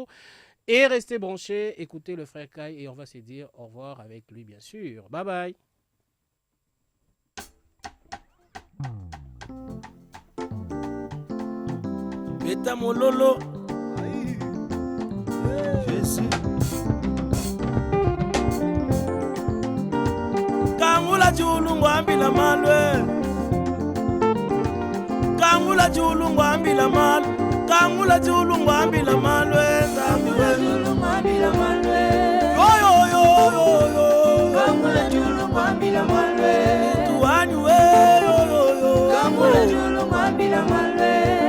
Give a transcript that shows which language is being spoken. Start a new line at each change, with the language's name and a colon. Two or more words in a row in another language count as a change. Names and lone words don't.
French: Et restez branchés, écoutez le frère Kai et on va se dire au revoir avec lui bien sûr. Bye bye.
Lingala: Beta mololo Jésus Kangula chulungu ambila malwe Kangula chulungu ambila malwe Kangula chulungu ambila malwe Kangula chulungu ambila malwe Yo yo yo yo Kangula chulungu ambila malwe Tuwani we yo yo yo Kangula chulungu ambila malwe